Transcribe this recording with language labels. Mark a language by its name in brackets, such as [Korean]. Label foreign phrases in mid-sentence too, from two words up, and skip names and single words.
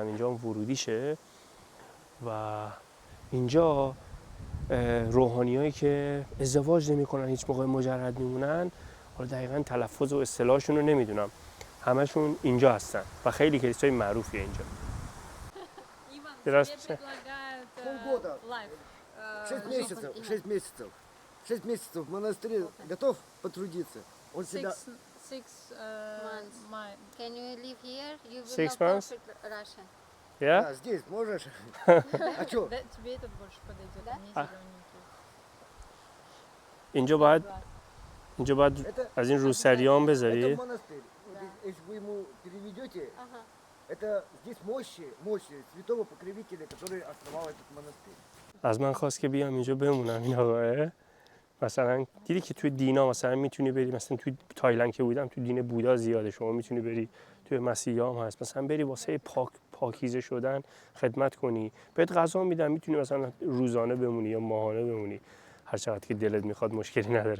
[Persian] اینجا هم ورودیشه و اینجا روحانیایی که ازدواج نمی‌کنن، هیچ موقع مجرد میمونن، حالا دقیقاً تلفظ و اصطلاحشون رو نمیدونم، همشون اینجا هستن و خیلی کلیسای معروفیه اینجا. [Russian] Полгода. 6 месяцев. 6 месяцев в монастыре готов потрудиться. Он всегда... [English] Six Months. Can you live here? You will 6 know months? perfect Russian. Yeah? [Russian] Да, здесь можешь. А что? Тебе этот больше подойдет, мне А. зелененький. [Persian] اینجا باید [Russian] Это, [Persian] از این روسریان [Russian] это [Persian] بذاری. [Russian] монастырь. Вот если вы ему переведете, Ага. это здесь мощи святого покровителя, который основал этот монастырь. [Persian] از من خواست که بیام اینجا بمونم این آقاه. مثلا دیدی که توی دینا مثلا میتونی بری، مثلا توی تایلند که بودم تو دین بودا زیاده، شما میتونی بری، توی مسیحی هم هست، مثلا بری واسه پاکیزه شدن خدمت کنی، بهت غذا میدن، میتونی مثلا روزانه بمونی یا ماهانه بمونی، هر چقدر که دلت میخواد، مشکلی نداره.